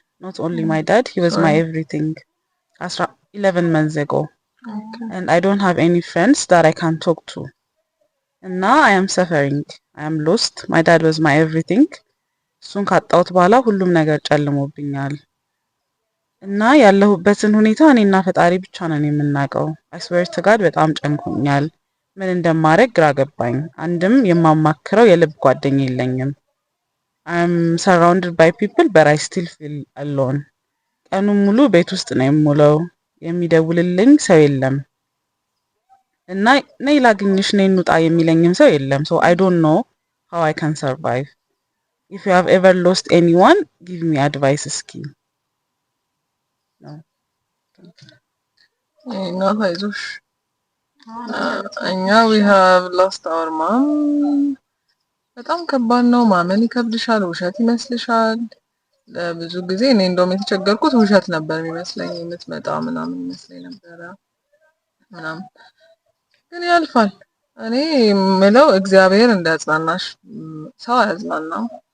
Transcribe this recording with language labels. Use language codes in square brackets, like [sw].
[en] Not only my dad, he was my everything 11 months ago. Okay. And I don't have any friends that I can talk to. And now I am suffering. I am lost. My dad was my everything. [am] እሱን ካጣሁት በኋላ ሁሉም ነገር ጨልሞብኛል እና ያለሁበትን ሁኔታ እኔና ፈጣሪ ብቻ ነን የምናውቀው። [en] I swear to God [am] በጣም ጨንቆኛል። ምን እንደማደርግ ግራ ገባኝ። አንድም የማማክረው የልብ ጓደኛ የለኝም። [en] I'm surrounded by people but I still feel alone. [am] ቀኑን ሙሉ ቤት ውስጥ ነው የምውለው። የሚደውልልኝ ሰው የለም እና ነይ ላግኝሽ ነይ እንውጣ የሚለኝም ሰው የለም። [en] So I don't know how I can survive. If you have ever lost anyone, give me advice እስኪ። [am] No, አይዞሽ። እኛ [en] we have lost our mom። [am] በጣም ከባድ ነው። ማመን ይከብድሻል። ውሸት ይመስልሻል። ለብዙ ጊዜ እኔ እንደውም የተቸገርኩት ውሸት ነበር የሚመስለኝ። የምትመጣ ምናምን ይመስለኝ ነበረ ምናምን። ግን ያልፋል። እኔ የምለው እግዚአብሔር እንዳጽናናሽ። ሰው አያጽናናም።